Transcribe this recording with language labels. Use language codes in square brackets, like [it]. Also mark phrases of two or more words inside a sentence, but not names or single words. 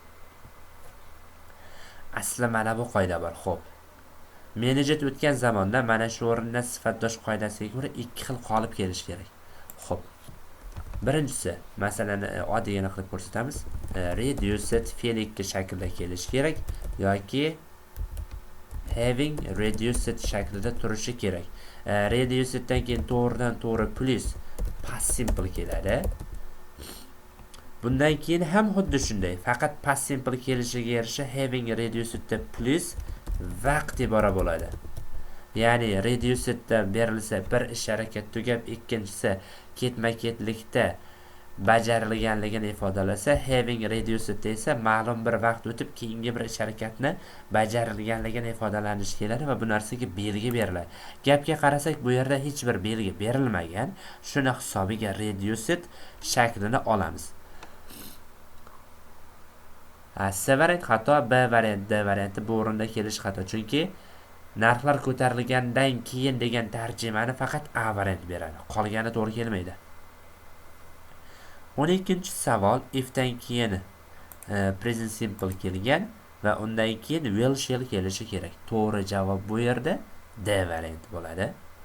[uz] Asli mana bu qoida bor. Xo'p. Menejet o'tgan zamonda mana shu o'rinda sifatdosh qoidasiga ko'ra ikki xil qolib kelish kerak. Xo'p. Birinchisi, masalan, oddiygina qilib ko'rsatamiz. Reduced fe'l 2 shaklda kelishi kerak yoki [en] having reduced [uz] shaklida turishi kerak. Reduced dan keyin to'g'ridan to'g'ri plus [en] past simple [uz] keladi. Bundan keyin ham xuddi shunday, faqat [en] past simple [uz] kelishiga yarasha [en] having reduced [uz] plus vaqt ibora bo'ladi. Ya'ni reduced da berilsa bir ish harakat tugab, ikkinchisi ketma-ketlikda bajarilganligini ifodalasa, [en] having reduced [uz] esa ma'lum bir vaqt o'tib keyingi bir ish harakatni bajarilganligini ifodalanishi keladi va bu narsaga belgi beriladi. Gapga qarasak, bu yerda hech bir belgi berilmagan. Shuni hisobiga reduced shaklini olamiz. C variant xato, B variant, D varianti bu o'rinda kelish xato. Chunki narxlar ko'tarilgandan keyin degan tarjimani faqat A variant beradi. Qolgani to'g'ri kelmaydi. 12-savol. If dan keyin [en] present simple [uz] kelgan va undan keyin [en] will shall [uz] kelishi kerak. To'g'ri javob bu yerda D variant bo'ladi.